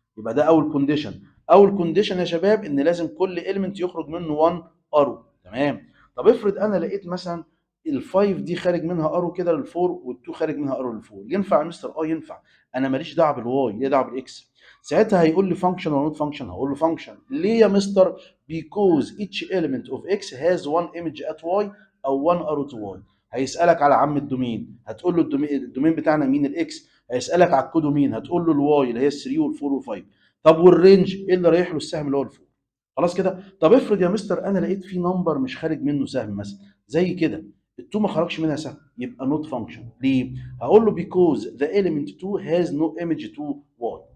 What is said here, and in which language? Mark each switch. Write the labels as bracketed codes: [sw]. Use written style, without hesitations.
[ar] يبقى ده اول كونديشن. اول كونديشن يا شباب ان لازم كل اليمنت يخرج منه 1 ارو. تمام. طب افرض انا لقيت مثلا ال5 دي خارج منها ارو كده لل4 وال2 خارج منها ارو لل4. ينفع يا مستر؟ ينفع. انا ماليش دعوه بالواي، ليه دعوه بالاكس. ساعتها هيقول لي فانكشن ولا نوت فانكشن؟ هقول له فانكشن. ليه يا مستر؟ [en] because each element of x has one image at y [ar] او [en] one arrow to y. [ar] هيسالك على عم الدومين، هتقول له الدومين بتاعنا مين؟ الاكس. هيسالك على الكودومين، هتقول له الواي اللي هي 3 وال4 وال5. طب والرينج ايه اللي رايح له؟ السهم اللي هو الفوق. خلاص كده. طب افرض يا مستر انا لقيت في نمبر مش خارج منه سهم مثلا زي كده، ال2 ما خرجش منها سهم، يبقى نوت فانكشن. ليه؟ هقول له [en] because the element 2 has no image to y.